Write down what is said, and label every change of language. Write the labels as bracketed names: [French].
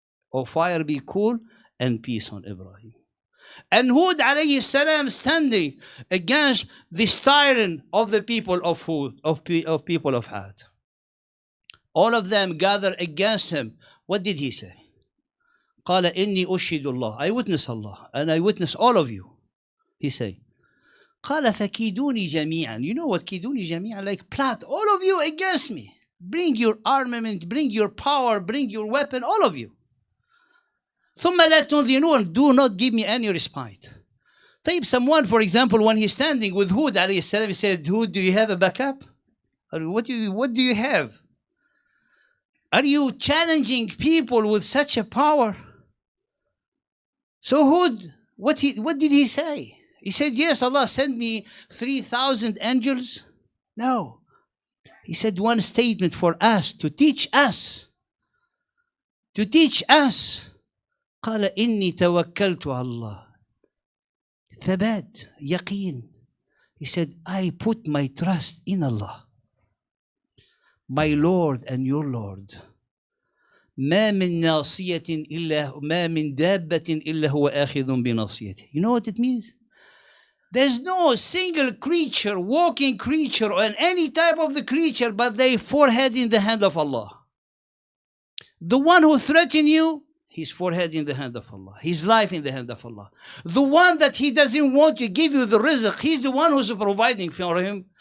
[English] O fire, be cool and peace on Ibrahim. And Hud alayhi salam standing against this tyrant of the people of Hud, of people of Ad. All of them gathered against him. What did he say? [Arabic] قال إني أشهد الله. [English] I witness Allah and I witness all of you. He said, [Arabic] قال فكيدوني جميعا. [English] You know what [Arabic] كيدوني جميعا? [English] Like plot all of you against me. Bring your armament, bring your power, bring your weapon, all of you. [Arabic] ثم لا تنظرون. [English] Do not give me any respite. طيب, someone, for example, when he's standing with Hud alayhi salam, he said, Hud, do you have a backup? Or what do you have? Are you challenging people with such a power? So Hud, what did he say? He said, yes, Allah sent me 3,000 angels. No. He said one statement for us, to teach us. To teach us. [Arabic] قال إني توكلت على الله. Thabat, yaqeen. [English] He said, I put my trust in Allah. My Lord and your Lord. [Arabic] ما من ناصية إلا ما من دابة إلا هو آخذ بناصيته. [English] You know what it means? There's no single creature, walking creature, or any type of the creature, but their forehead in the hand of Allah. The one who threatens you, his forehead in the hand of Allah. His life in the hand of Allah. The one that he doesn't want to give you the rizq, he's the one who's providing for him.